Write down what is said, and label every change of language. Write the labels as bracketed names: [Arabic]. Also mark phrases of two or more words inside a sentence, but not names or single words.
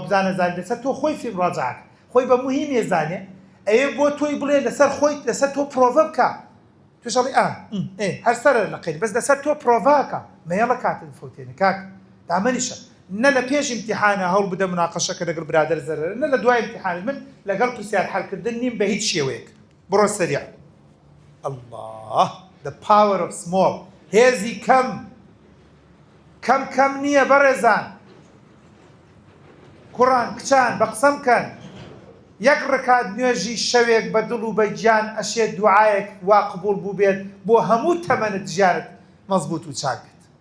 [Central Kurdish] بزانە زانی لەسەر تۆ خۆی فێ مڕاجعەکە خۆی بە موهیم ێزانێ ئەوێ بۆ تۆی بڵێ لەسەر خۆی لەسەر تۆ پرۆڤە بکە توێشەڵی هەر سەرە لە قەید بەس لەسەر تۆ پرۆڤاکە مەیەڵە کاتت فوتێنی کاک دامەنیشە نە لە پێش ئیمتیحانە هەوڵ بدە مناقەشەکە لەگەڵ برادەر زەرەرە نە لە دوای ئیمتیحانی من لەگەڵ پرسیار حەلکردن نیم بە هیچ شێوەیەک بڕۆ سەریع الله [English] the power of small [Central Kurdish] هێزی کەم نییە بەڕێزان کوڕان کچان بە قسەم کەن یەک ڕکات نوێژی شەوێک بە دڵ و بە گیان ئەشێت دوعایەک وا قبوڵ بوو بێت بۆ هەموو تەمەنت ژیانت مەزبوط و چاک بێت